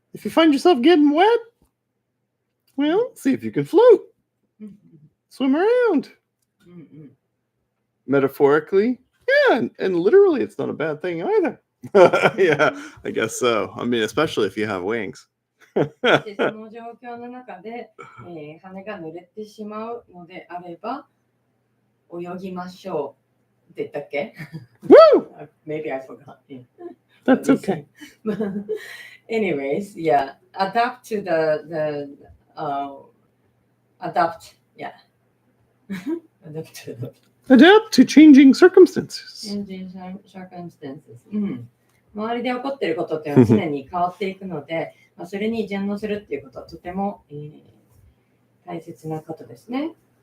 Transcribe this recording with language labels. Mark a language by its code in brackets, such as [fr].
[en] If you find yourself getting wet, well, see if you can float. Mm-hmm. Swim around. Mm-hmm. Metaphorically, yeah, and literally, it's not a bad thing either. Yeah, I guess so. I mean, especially if you have wings. [ja] でその状況の中で、羽が濡れてしまうのであれば、泳ぎましょうって言ったっけ？ Woo! [en] Maybe I forgot. That's okay. Anyways, yeah, adapt to adapt, yeah. Adapt to changing circumstances. Changing circumstances. [ja] 周りで起こっていることっていうのは常に変わっていくので、それに順応するっていうことはとても、大切なことですね。